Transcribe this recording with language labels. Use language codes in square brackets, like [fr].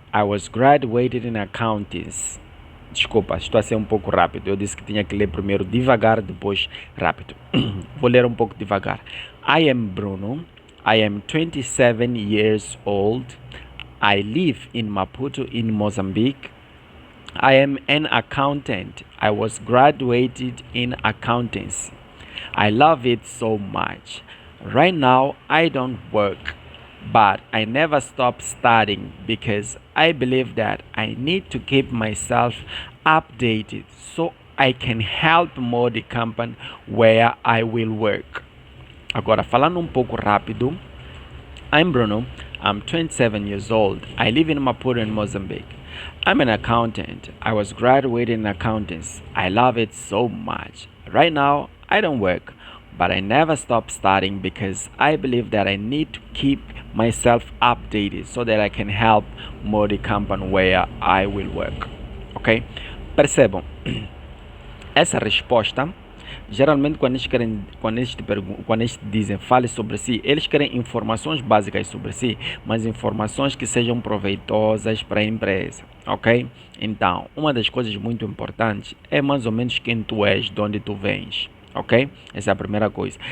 [en] I was graduated in accounting. [pt] Desculpa, estou a ser um pouco rápido. Eu disse que tinha que ler primeiro devagar, depois rápido. Vou ler um pouco devagar. [en] I am Bruno. I am 27 years old. I live in Maputo, in Mozambique. I am an accountant. I was graduated in accountancy. I love it so much. Right now, I don't work, but I never stop studying because I believe that I need to keep myself updated so I can help more the company where I will work. [pt] Agora, falando um pouco rápido, [en] I'm Bruno, I'm 27 years old, I live in Maputo in Mozambique. I'm an accountant, I was graduated in accountants, I love it so much. Right now, I don't work, but I never stop studying because I believe that I need to keep myself updated so that I can help more the company where I will work. Ok? [pt] Percebam, essa resposta geralmente quando eles dizem fale sobre si, eles querem informações básicas sobre si, mas informações que sejam proveitosas para a empresa, ok? Então, uma das coisas muito importantes é mais ou menos quem tu és, de onde tu vens, ok? Essa é a primeira coisa.